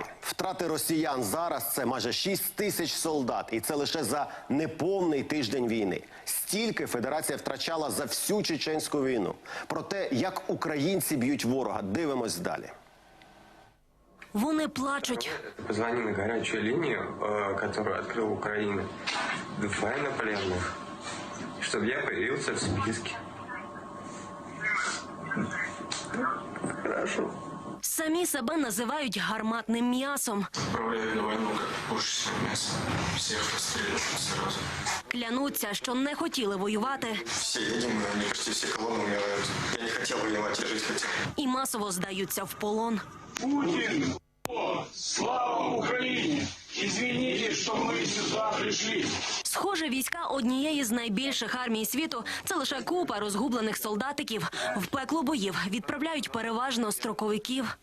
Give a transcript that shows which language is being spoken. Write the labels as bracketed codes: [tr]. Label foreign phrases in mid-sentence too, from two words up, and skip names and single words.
[uk] Втрати росіян зараз – це майже 6 тисяч солдат. І це лише за неповний тиждень війни. Стільки Федерація втрачала за всю чеченську війну. Про те, як українці б'ють ворога, дивимось далі. Вони плачуть. [ru] Позвони на горячую линию, которую открыл Украина, в военнопленных, чтобы я появился в списке. Хорошо. [uk] Самі себе називають гарматним м'ясом. [ru] Отправляют на войну как пушечное мясо. Всех расстреляют сразу. [uk] Клянуться, що не хотіли воювати. [ru] Все едем, они почти все колонны умирают. Я не хотел воевать, я жить хотел. [uk] І масово здаються в полон. Путин! Слава Україні! Извините, що ми сюди прийшли. Схоже, війська однієї з найбільших армій світу – це лише купа розгублених солдатиків. В пекло боїв відправляють переважно строковиків.